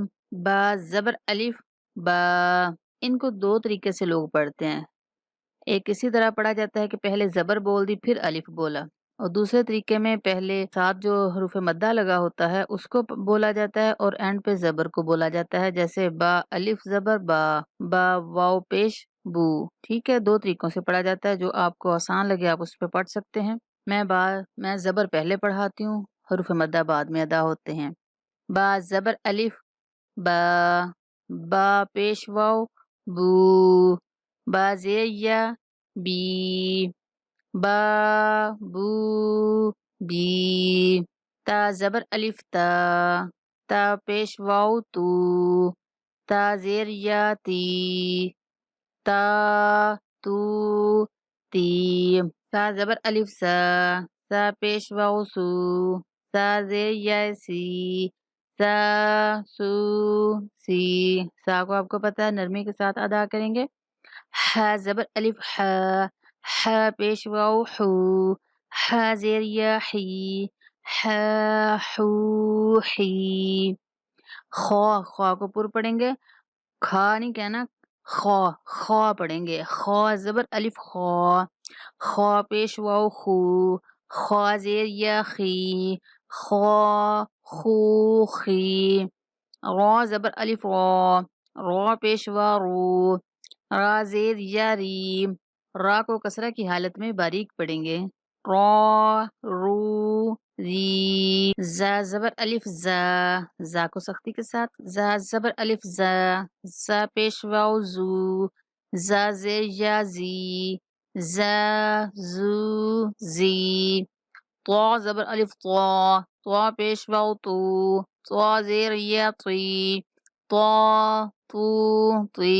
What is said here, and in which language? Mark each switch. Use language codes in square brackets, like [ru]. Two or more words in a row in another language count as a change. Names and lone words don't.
[ur] با زبر الف، با۔ ان کو دو طریقے سے لوگ پڑھتے ہیں۔ ایک اسی طرح پڑھا جاتا ہے کہ پہلے زبر بول دی پھر الف بولا، اور دوسرے طریقے میں پہلے ساتھ جو حروف مدہ لگا ہوتا ہے اس کو بولا جاتا ہے اور اینڈ پہ زبر کو بولا جاتا ہے، جیسے با الف زبر با، با واو پیش بو، ٹھیک ہے؟ دو طریقوں سے پڑھا جاتا ہے، جو آپ کو آسان لگے آپ اس پہ پڑھ سکتے ہیں۔ میں زبر پہلے پڑھاتی ہوں، حروف مدہ بعد میں ادا ہوتے ہیں۔ با زبر الف، با، با پیش واو بو، با زیر یا بی، با بو بی۔ تا زبر الف تا، تا پیش واو تو، تا زیر یا تی، تا تو تی۔ تا زبر الف سا، سا پیش واو سو، سا زیر یا سی، سا سو سی۔ سا کو آپ کو پتہ ہے نرمی کے ساتھ ادا کریں گے۔ ح زبر الف ح، ح پیش واو حو، ح زیر یا حی، ح حو حی۔ خا، خا کو پر پڑھیں گے، کھا نہیں کہنا، خا، خا پڑھیں گے۔ خا زبر الف خا، خا پیش واو خو، خا زیر یا خی، خا خو خی۔ را زبر الف را، را پیش وا رو، را زیر یا ری، را کو کسرہ کی حالت میں باریک پڑھیں گے، را رو ری۔ زا زبر الف زا، زا کو سختی کے ساتھ، زا زبر الف زا، زا پیش واو زو، زا زیر یا زی، زا زو زی۔ طا زبر الف طا، طا پیش واو تو، طا زیر یا طی، طا تو طی۔